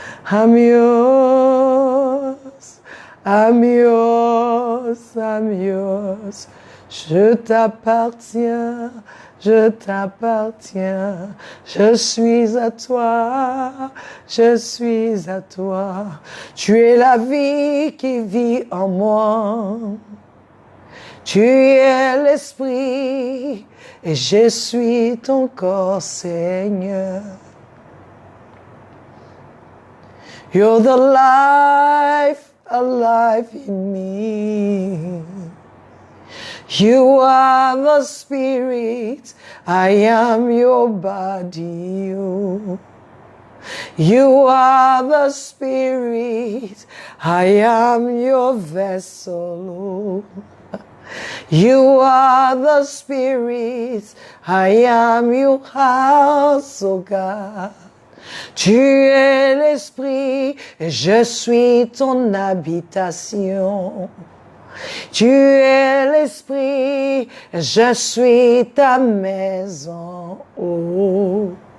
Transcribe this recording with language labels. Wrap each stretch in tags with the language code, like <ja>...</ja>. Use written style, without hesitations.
<en>I'm yours, I'm yours, I'm yours.</en> <fr>Je t'appartiens, je t'appartiens, je suis à toi, je suis à toi. Tu es la vie qui vit en moi. Tu es l'Esprit et je suis ton corps, Seigneur.</fr> <en>You're the life alive in me. You are the Spirit, I am your body. You are the Spirit, I am your vessel. You are the Spirit, I am your house, oh God.</en> <fr>Tu es l'Esprit, et je suis ton habitation. Tu es l'Esprit, je suis ta maison. Oh.</fr>